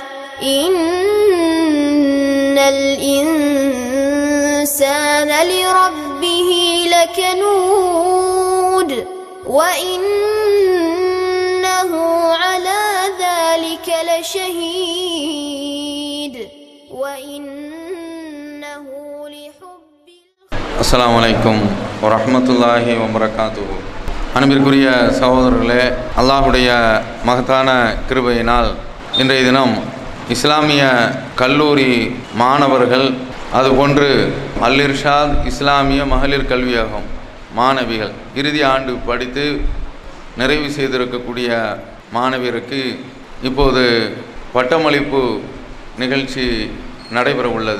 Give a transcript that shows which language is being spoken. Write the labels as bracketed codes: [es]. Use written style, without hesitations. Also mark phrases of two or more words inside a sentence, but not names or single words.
[ar] إن الإنسان لربه لكنود وإنه على ذلك لشهيد وإنه لحب السلام عليكم ورحمة الله وبركاته. [ta] அன்பிற்குரிய சகோதரர்களே, அல்லாஹுடைய மகத்தான கிருபையினால் இன்றைய தினம் இஸ்லாமிய கல்லூரி மாணவர்கள், அதுபோன்று அல் இர்ஷாத் இஸ்லாமிய மகளிர் கல்வியகம் மாணவிகள் இறுதி ஆண்டு படித்து நிறைவு செய்திருக்கக்கூடிய மாணவியருக்கு இப்போது பட்டமளிப்பு நிகழ்ச்சி நடைபெற உள்ளது.